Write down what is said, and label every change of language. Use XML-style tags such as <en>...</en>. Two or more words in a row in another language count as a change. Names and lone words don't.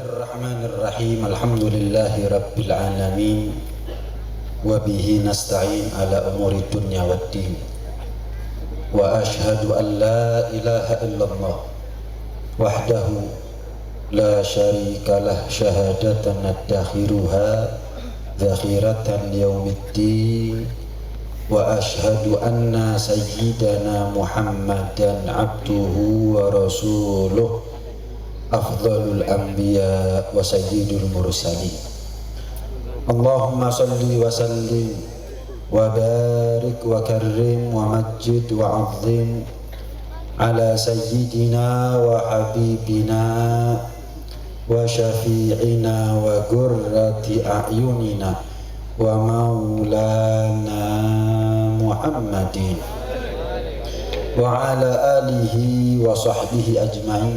<ar>بسم الله الرحمن الرحيم الحمد لله رب العالمين. وبه نستعين على أمور الدنيا والدين. وأشهد أن لا إله إلا الله وحده لا شريك له شهادة ندخرها ذخيرة يوم الدين. وأشهد أن سيدنا محمدا عبده ورسوله أفضل الأنبياء وسيد المرسلين. اللهم صل وسلم وبارك وكرم ومجد وعظم على سيدنا وحبيبنا وشفيعنا وغرة أعيننا ومولانا محمد وعلى آله وصحبه أجمعين.</ar>